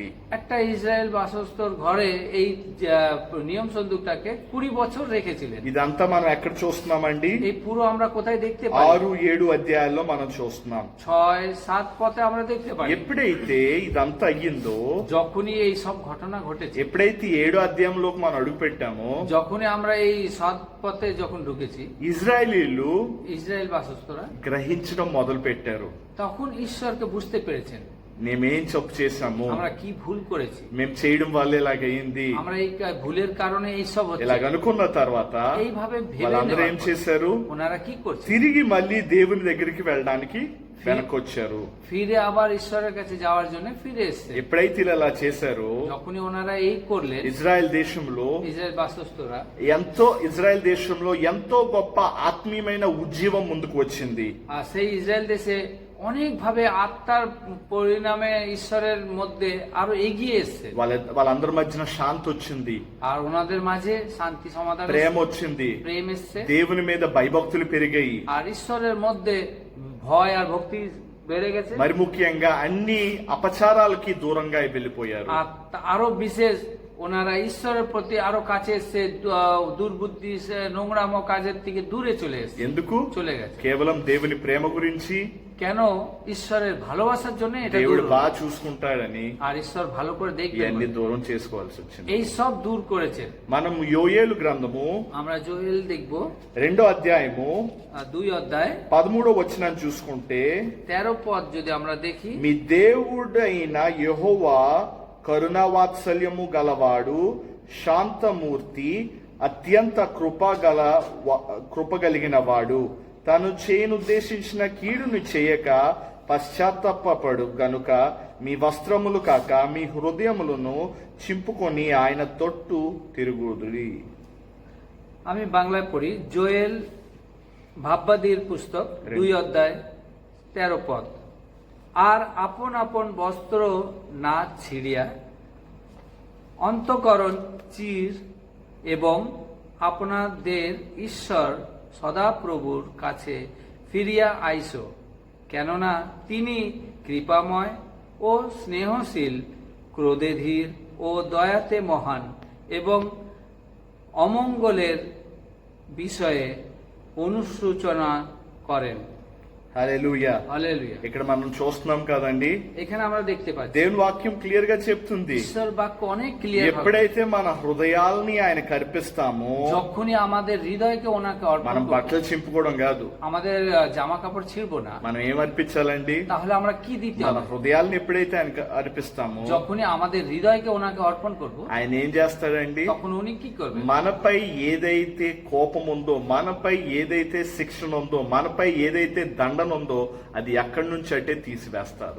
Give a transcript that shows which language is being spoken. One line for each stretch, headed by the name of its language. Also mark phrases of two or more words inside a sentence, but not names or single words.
Bangla: একটা ইসরায়েল বাসস্তর ঘরে এই নিয়ম সন্দুকটাকে 20 বছর রেখেছিলেন।
Telugu: ఇదంతా మనం ఎక్కడ చూస్తున్నామండి?
Bangla: এই পুরো আমরা কোথায় দেখতে পাই?
Telugu: 6-7 అధ్యాయాల్లో మనం చూస్తున్నాం.
Bangla: 6-7 পথে আমরা দেখতে পাই।
Telugu: ఎప్పుడైతే ఇదంతా అయ్యిందో,
Bangla: যখনই এই সব ঘটনা ঘটেছে,
Telugu: ఎప్పుడైతే 7 అధ్యాయంలోకి మనం అడుగు పెట్టామో,
Bangla: যখনই আমরা এই 7 পথে যখন ঢুকেছি,
Telugu: ఇజ్రాయేలీలు
Bangla: ইসরায়েল বাসস্তরা
Telugu: గ్రహించడం మొదలు పెట్టారు.
Bangla: তখন ঈশ্বরকে বুঝতে পেরেছেন
Telugu: మేమేం తప్పు చేశాము,
Bangla: আমরা কি ভুল করেছি,
Telugu: మేము చేయడం వల్ల ఇలాగైంది,
Bangla: আমরা এই ভুলের কারণে এই সব হচ্ছে।
Telugu: ఇలాగ అనుకున్న తర్వాత
Bangla: এইভাবে ভেবে
Telugu: వాళ్ళందరూ ఏం
Bangla: নেওয়ার পর
Telugu: చేశారు?
Bangla: ওনারা কি করছে?
Telugu: తిరిగి మళ్ళీ దేవుని దగ్గరికి వెళ్ళడానికి వెనకొచ్చారు.
Bangla: ফিরে আবার ঈশ্বরের কাছে যাওয়ার জন্য ফিরে এসেছে।
Telugu: ఎప్పుడైతే ఇలా అలా చేశారో,
Bangla: যখনই ওনারা এই করলেন,
Telugu: ఇజ్రాయెల్ దేశంలో
Bangla: ইসরায়েল বাসস্তরা
Telugu: ఇజ్రాయెల్ దేశంలో ఎంతో గొప్ప ఆత్మీయమైన ఉజ్జీవం ముందుకు వచ్చింది.
Bangla: আর সেই ইসরায়েল দেশে অনেক ভাবে আত্মার পরিণামে ঈশ্বরের মধ্যে আরো এগিয়ে এসছে।
Telugu: వాళ్ళందరి మధ్యన శాంతి వచ్చింది,
Bangla: আর ওনাদের মাঝে শান্তি সমাধান,
Telugu: ప్రేమ వచ్చింది,
Bangla: প্রেম এসছে,
Telugu: దేవుని మీద భయభక్తులు పెరిగాయి.
Bangla: আর ঈশ্বরের মধ্যে ভয় আর ভক্তি বেড়ে গেছে।
Telugu: మరి ముఖ్యంగా అన్ని అపచారాలకి దూరంగా వెళ్ళిపోయారు.
Bangla: আর আরো বিশেষ ওনারা ঈশ্বরের প্রতি আরো কাছে এসছে, দুর্বুদ্ধি নোংরাম কাজের থেকে দূরে চলে এসছে।
Telugu: ఎందుకు?
Bangla: চলে গেছে
Telugu: కేవలం దేవుని ప్రేమ గురించి,
Bangla: কেন? ঈশ্বরের ভালোবাসার জন্য এটা
Telugu: దేవుడు
Bangla: দূর।
Telugu: బాగా చూసుకుంటాడని
Bangla: আর ঈশ্বর ভালো করে দেখবেন
Telugu: ఇవన్నీ
Bangla: বলে
Telugu: దూరం చేసుకోవాల్సి వచ్చింది.
Bangla: এই সব দূর করেছে।
Telugu: మనం యోయేలు గ్రంథము
Bangla: আমরা জোয়েল দেখবো
Telugu: 2వ అధ్యాయము
Bangla: 2 অধ্যায়
Telugu: 13వ వచనాన్ని చూసుకుంటే,
Bangla: 13 পদ যদি আমরা দেখি,
Telugu: మీ దేవుడైన యెహోవా కరుణావాత్సల్యము గలవాడు, శాంతమూర్తి, అత్యంత కృపగలిగిన వాడు, తను చేయనుద్దేశించిన కీడును చేయక పశ్చాత్తాపపడు గనుక మీ వస్త్రములు కాక మీ హృదయములను చింపుకొని ఆయన తొట్టు తిరుగుదురి.
Bangla: আমি বাংলায় পড়ি। জোয়েল ভাববাদীর পুস্তক 2 অধ্যায় 13 পদ। আর আপন আপন বস্ত্র না ছিড়িয়া অন্তঃকরণ চির এবং আপনাদের ঈশ্বর সদাপ্রভুর কাছে ফিরিয়া আইসো, কেননা তিনি কৃপাময় ও স্নেহশীল, ক্রোধে ধীর ও দয়াতে মহান, এবং অমঙ্গলের বিষয়ে অনুশোচনা করেন।
Telugu: హల్లెలూయా.
Bangla: হালেলুয়া।
Telugu: ఇక్కడ మనం చూస్తున్నాం కదండి,
Bangla: এখানে আমরা দেখতে পাচ্ছি
Telugu: దేవుని వాక్యం క్లియర్ గా చెప్తుంది,
Bangla: ঈশ্বর বাক্য অনেক ক্লিয়ার।
Telugu: ఎప్పుడైతే మన హృదయాల్ని ఆయన కర్పిస్తామో,
Bangla: যখনই আমাদের হৃদয়কে ওনাকে অর্পণ
Telugu: మనం
Bangla: করব,
Telugu: బట్టలు చింపుకోవడం కాదు,
Bangla: আমাদের জামা কাপড় ছিড়বো না,
Telugu: మనం ఏం అర్పించాలండి?
Bangla: তাহলে আমরা কি দিতে
Telugu: మన
Bangla: হবে?
Telugu: హృదయాల్ని ఎప్పుడైతే ఆయనకు అర్పిస్తామో,
Bangla: যখনই আমাদের হৃদয়কে ওনাকে অর্পণ করব,
Telugu: ఆయన ఏం చేస్తాడండి?
Bangla: তখন উনি কি করবেন?
Telugu: మనపై ఏదైతే కోపం ఉందో, మనపై ఏదైతే శిక్షణ ఉందో, మనపై ఏదైతే దండన ఉందో, అది ఎక్కడి నుంచి అంటే తీసివేస్తారు.